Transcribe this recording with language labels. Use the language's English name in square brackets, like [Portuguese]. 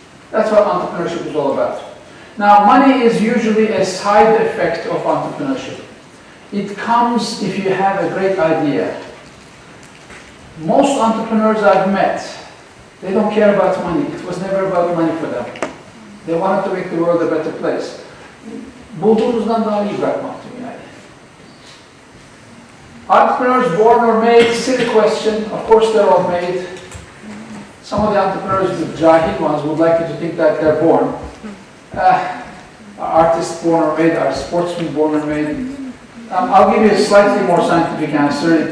[English] That's what entrepreneurship is all about. Now, money is usually a side effect of entrepreneurship. It comes if you have a great idea. Most entrepreneurs I've met, they don't care about money. It was never about money for them. They wanted to make the world a better place. [Turkish] Bulduğunuzdan daha iyi bırakmaktım yani. [English] Entrepreneurs born or made, silly question. Of course they're all made. Some of the entrepreneurs, the jahil ones, would like you to think that they're born. Artists born or made, are sportsmen born or made. I'll give you a slightly more scientific answer.